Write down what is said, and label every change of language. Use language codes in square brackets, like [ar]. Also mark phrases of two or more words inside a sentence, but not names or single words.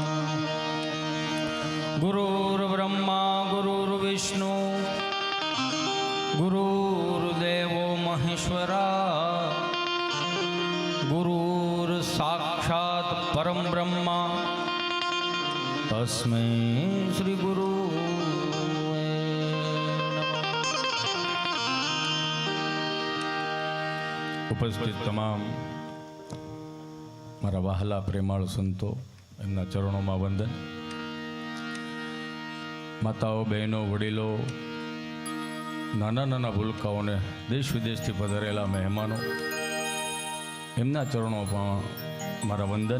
[sa] गुरुर्ब्रह्मा गुरुर्विष्णु गुरुर्देवो महेश्वरा गुरुर्साक्षात् परम ब्रह्मा तस्मै श्री गुरु [gu] ઉપસ્થિત તમામ મારા વહાલા પ્રેમાળ સંતો એમના ચરણોમાં વંદન. માતાઓ બહેનો વડીલો નાના નાના ભૂલકાઓને દેશ વિદેશથી પધારેલા મહેમાનો એમના ચરણોમાં મારા વંદન.